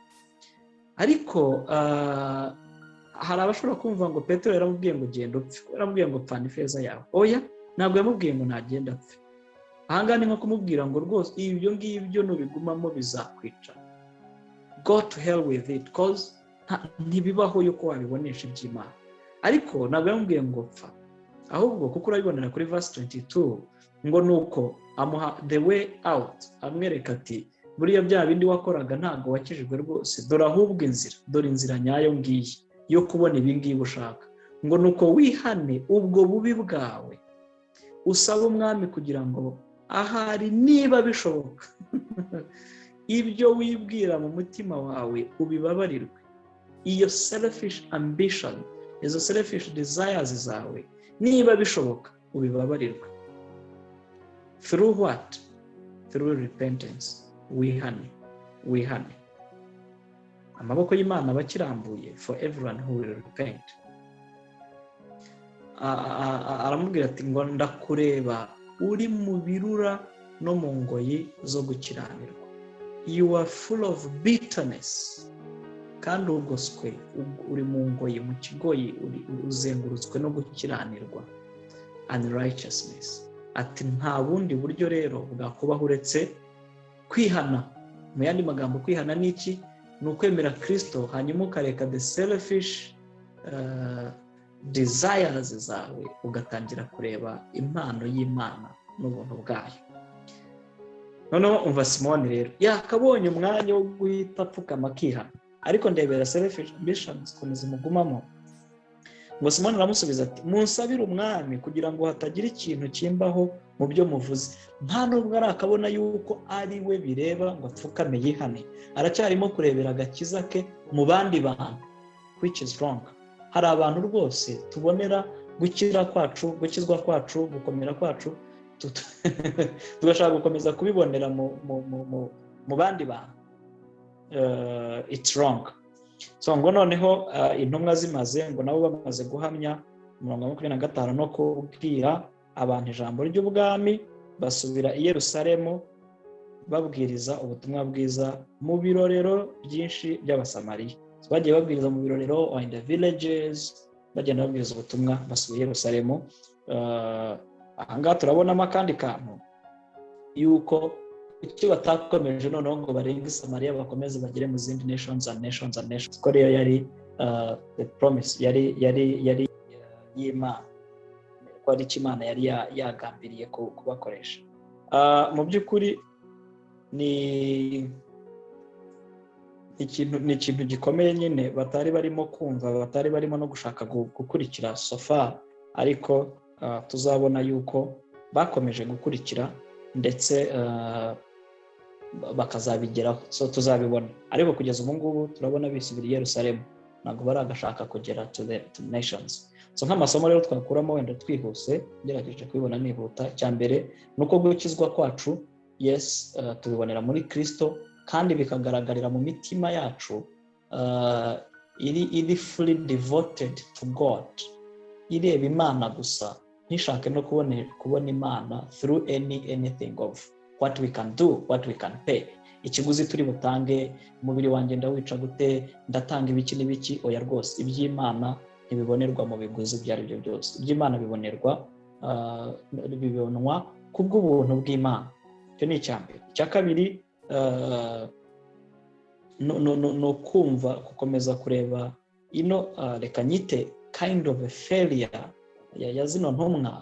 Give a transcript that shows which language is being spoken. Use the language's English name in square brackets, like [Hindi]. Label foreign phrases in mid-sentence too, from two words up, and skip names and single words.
[Kinyarwanda] Ariko hari abashobora kumva ngo Petero yaramubwiye ngo genda upfe, yaramubwiye ngo pfana ifeza yawe. Oya, ntabwo yamubwiye ngo nagenda apfe. Ahangaha ni nko kumubwira ngo rwose ibyo ngibyo nubigumamo bizakwica, [English] go to hell with it, cause [Kinyarwanda] ntibibaho yuko wabibonesha iby'Imana. Ariko ntabwo yamubwiye ngo pfa, ahubwo kuko urabibonera kuri verse 22 ngo nuko amuha [English] the way out, [Kinyarwanda] amwereka ati buriya bya bindi wakoraga ntabwo wakijijwe rwose, dore ahubwo dore inzira nyayo ngiyi yo kubona ibingibi ushaka. Ngo nuko wihane ubwo bubi bwawe, usaba umwami kugira ngo ahari niba bishoboka ibyo wibwira mu mutima wawe ubibabarirwe. Iyo [English] selfish ambition, [Kinyarwanda] izo [English] selfish desires [Kinyarwanda] zawe, niba bishoboka ubibabarirwe. [English] Through what? Through repentance. [Kinyarwanda] Wihane. amaboko y'Imana abakirambuye [English] for everyone who will repent. [Kinyarwanda] Aramubwira ati ngo ndakureba uri mu birura no mu ngoyi zo gukiranirwa. [English] You are full of bitterness, [Kinyarwanda] kandi ugoswe, uri mu ngoyi, mu kigoyi, uzengurutswe no gukiranirwa [English] and righteousness. [Kinyarwanda] Ati nta bundi buryo rero bwakubaho uretse kwihana. Mu yandi magambo, kwihana ni iki? Ni ukwemera Kristo, hanyuma ukareka [English] the selfish desires [Kinyarwanda] zawe, ugatangira kureba impano y'Imana n'ubuntu bwayo. Noneho umva Simoni rero yakabonye umwanya wo guhita apfukama akihana, ariko ndebera [English] selfish ambitions [Kinyarwanda] ukuntu zimugumamo. Ngo Simoni aramusubiza ati munsabire umwami kugira ngo hatagira ikintu kimbaho mu byo muvuze. Nta nubwo arakabona yuko ari we bireba ngo apfukame yihane, aracyarimo kurebera agakiza ke mu bandi bantu, [English] which is wrong. [Kinyarwanda] Hari abantu rwose tubonera gukira kwacu, gukizwa kwacu, gukomera kwacu, tugashaka gukomeza kubibonera mu bandi bantu. [English] It's wrong. [Kinyarwanda] So ngo noneho intumwa zimaze, ngo nabo bamaze guhamya 25 no kubwira abantu ijambo ry'ubwami, basubira i Yerusalemu babwiriza ubutumwa bwiza mu birorero byinshi by'Abasamariya. Bagiye babwiriza mu birorero [English] or in the villages, [Kinyarwanda] bagenda babwiriza ubutumwa basubiye i Yerusalemu. Ahangaha turabonamo akandi kantu yuko icyo batakomeje noneho ngo barenge Samariya bakomeze bagere mu zindi [English] nations and nations and nations. [Kinyarwanda] Ko rero yari [English] the promise [Kinyarwanda] yari y'Imana, ko ari Imana yari yagambiriye kubakoresha. Mu by'ukuri ni ikintu gikomeye nyine batari barimo kumva, batari barimo no gushaka gukurikira [English] so far, [Kinyarwanda] ariko tuzabona yuko bakomeje gukurikira ndetse bakazabigeraho. So tuzabibona, ariko kugeza ubu ngubu turabona bisubira i Yerusalemu, ntabwo baragashaka kugera [English] to the nations. [Kinyarwanda] So nk'amasomo rero twakuramo wenda twihuse, ngerageje kubibona nihuta. Cyambere nuko gukizwa kwacu, yes, tubibonera muri Kristo, kandi bikagaragarira mu mitima yacu iri [English] fully devoted to God, [Kinyarwanda] ireba Imana gusa, ntishake no kubona Imana [English] through anything of what we can do, what we can pay. [Kinyarwanda] Ikiguzi turi butange, umubiri wanjye ndawica gute, ndatanga ibiki n'ibiki, oya rwose. Iby'Imana ntibibonerwa mu biguzi ibyo ari byo byose. Iby'Imana bibonwa kubw'ubuntu bw'Imana. Icyo ni icyambere. Icya kabiri, no kumva, gukomeza kureba reka nyite [English] kind of a failure [Kinyarwanda] ya zino ntumwa.